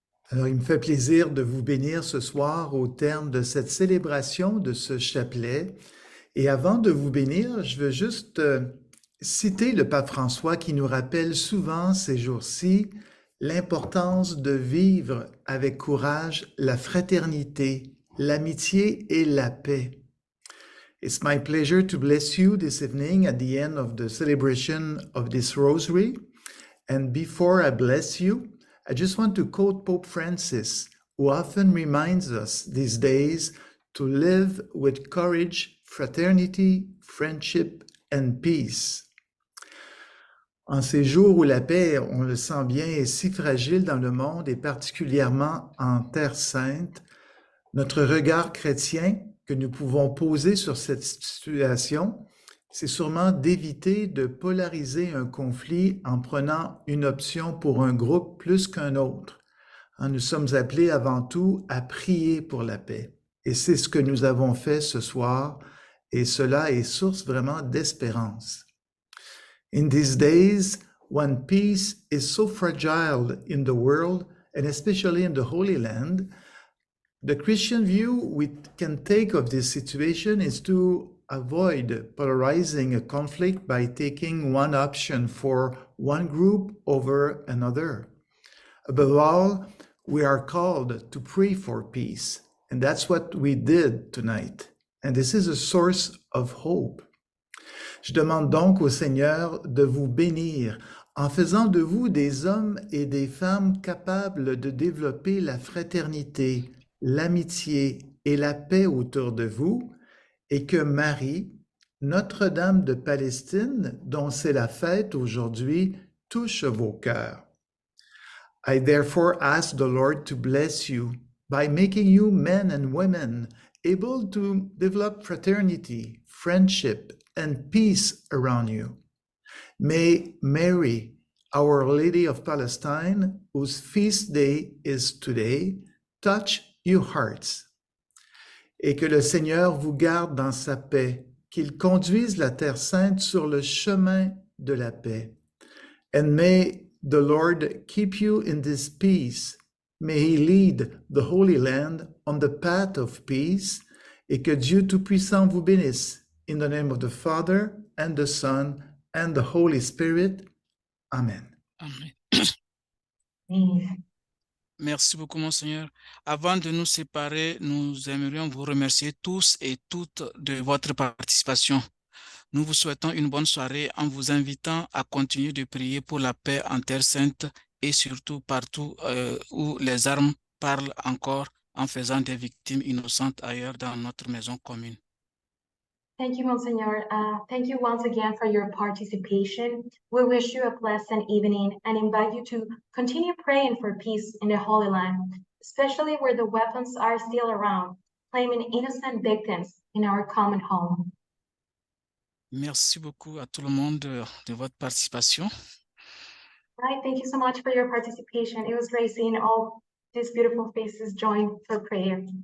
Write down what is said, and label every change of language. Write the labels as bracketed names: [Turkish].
[French] Alors, il me fait plaisir de vous bénir ce soir au terme de cette célébration de ce chapelet. Et avant de vous bénir, je veux juste citer le pape François qui nous rappelle souvent ces jours-ci l'importance de vivre avec courage la fraternité, l'amitié et la paix. [English] It's my pleasure to bless you this evening at the end of the celebration of this rosary. And before I bless you, I just want to quote Pope Francis, who often reminds us these days to live with courage, fraternity, friendship, and peace. [French] En ces jours où la paix, on le sent bien, est si fragile dans le monde et particulièrement en Terre Sainte, notre regard chrétien que nous pouvons poser sur cette situation, c'est sûrement d'éviter de polariser un conflit en prenant une option pour un groupe plus qu'un autre. Nous sommes appelés avant tout à prier pour la paix. Et c'est ce que nous avons fait ce soir, et cela est source vraiment d'espérance. [English] In these days, when peace is so fragile in the world, and especially in the Holy Land, the Christian view we can take of this situation is to avoid polarizing a conflict by taking one option for one group over another. Above all, we are called to pray for peace, and that's what we did tonight. And this is a source of hope. [French] Je demande donc au Seigneur de vous bénir en faisant de vous des hommes et des femmes capables de développer la fraternité, l'amitié et la paix autour de vous, et que Marie, Notre-Dame de Palestine, dont c'est la fête aujourd'hui, touche vos cœurs. [English] I therefore ask the Lord to bless you by making you men and women able to develop fraternity, friendship, and peace around you. May Mary, Our Lady of Palestine, whose feast day is today, touch your hearts. [French] Et que le Seigneur vous garde dans sa paix, qu'il conduise la Terre Sainte sur le chemin de la paix. [English] And may the Lord keep you in this peace. May He lead the Holy Land on the path of peace. [French] Et que Dieu Tout-Puissant vous bénisse. [English] In the name of the Father, and the Son, and the Holy Spirit. Amen. Amen. Amen. [French] Merci beaucoup, Monseigneur. Avant de nous séparer, nous aimerions vous remercier tous et toutes de votre participation. Nous vous souhaitons une bonne soirée en vous invitant à continuer de prier pour la paix en Terre Sainte et surtout partout où les armes parlent encore en faisant des victimes innocentes ailleurs dans notre maison commune. [English] Thank you, Monsignor. Thank you once again for your participation. We wish you a pleasant evening and invite you to continue praying for peace in the Holy Land, especially where the weapons are still around, claiming innocent victims in our common home. [French] Merci beaucoup à tout le monde de votre participation. [English] Right, thank you so much for your participation. It was great seeing all these beautiful faces join for prayer.